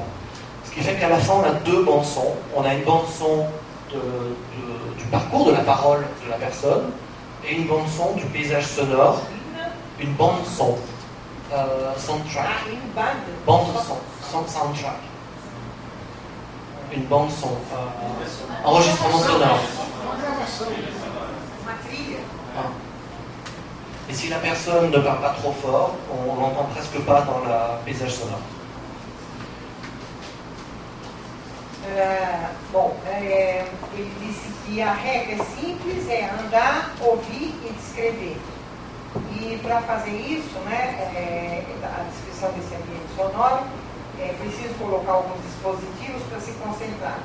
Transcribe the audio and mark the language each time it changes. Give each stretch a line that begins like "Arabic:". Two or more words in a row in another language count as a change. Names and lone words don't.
French: Ce qui fait qu'à la fin, on a deux bandes son. On a une bande son du parcours de la parole de la personne et une bande son du paysage sonore, une bande son, soundtrack, bande son, soundtrack, une bande son, enregistrement sonore. Et si la personne ne parle pas trop fort, on l'entend presque pas dans le paysage sonore.
Portuguese: Ele disse que a regra é simples, é andar, ouvir e descrever. E para fazer isso, né, a descrição desse ambiente sonoro, é preciso colocar alguns dispositivos para se concentrar.